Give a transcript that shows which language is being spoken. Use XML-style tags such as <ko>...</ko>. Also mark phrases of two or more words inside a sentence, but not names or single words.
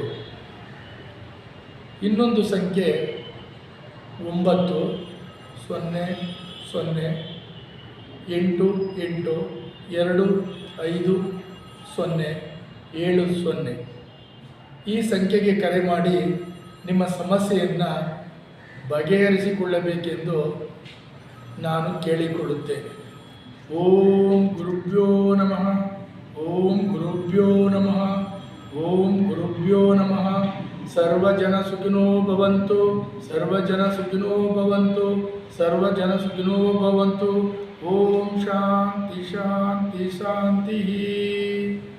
<kn>ಇನ್ನೊಂದು ಸಂಖ್ಯೆ 9008825070. ಈ ಸಂಖ್ಯೆಗೆ ಕರೆ ಮಾಡಿ ನಿಮ್ಮ ಸಮಸ್ಯೆಯನ್ನು ಬಗೆಹರಿಸಿಕೊಳ್ಳಬೇಕೆಂದು ನಾನು ಕೇಳಿಕೊಳ್ಳುತ್ತೇನೆ.</kn> <sa>ಓಂ ಗುರುಭ್ಯೋ ನಮಃ. ಓಂ ಗುರುಭ್ಯೋ ನಮಃ. ಓಂ ಗುರುಭ್ಯೋ ನಮಃ. ಸರ್ವಜನ ಸುಖಿನೋ ಭವಂತು. ಸರ್ವಜನ ಸುಖಿನೋ ಭವಂತು. ಸರ್ವಜನ ಸುಖಿನೋ ಭವಂತು. ಓಂ ಶಾಂತಿ ಶಾಂತಿ ಶಾಂತಿ.</sa>